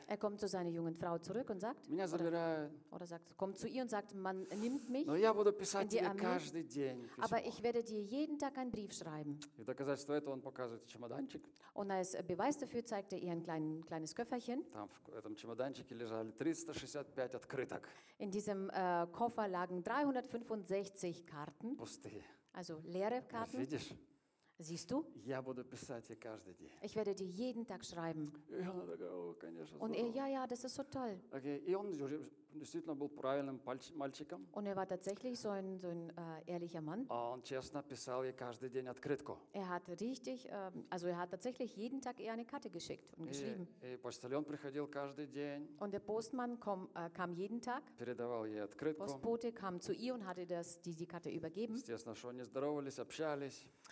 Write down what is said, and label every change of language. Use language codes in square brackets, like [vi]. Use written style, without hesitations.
[de] er kommt zu seiner jungen Frau zurück und sagt, [ru] меня забирают. [de] Oder sagt, kommt zu ihr und sagt, man nimmt mich. [ru] Но я буду писать тебе каждый день. [de] Aber ich werde dir jeden Tag einen Brief schreiben. [ru] И доказательство этого он показывает чемоданчик. [de] Und als Beweis dafür zeigt er ihr ein kleines Köfferchen. [ru] Там в этом чемоданчике лежали 365 открытых. [de] In diesem Koffer lagen 365 Karten. [ru] Пустые. [de] Also leere Karten. [ru] Видишь? [de] Siehst du? [ru] Я буду писать ей каждый день. [de] Ich werde dir jeden Tag schreiben. Und er, ja, das ist so toll. Okay. [ru] И он действительно был правильным мальчиком. [de] Und er war tatsächlich so ein ehrlicher Mann. [ru] Он честно писал ей каждый день открытку. [de] Er hat richtig, also er hat tatsächlich jeden Tag ihr eine Karte geschickt und geschrieben. [ru] И почтальон приходил каждый день. [de] Und der Postmann kam jeden Tag. [ru] Передавал ей открытку. [de] Postbote kam zu ihr und hatte die Karte übergeben. [ru] Естественно, что они здоровались, общались.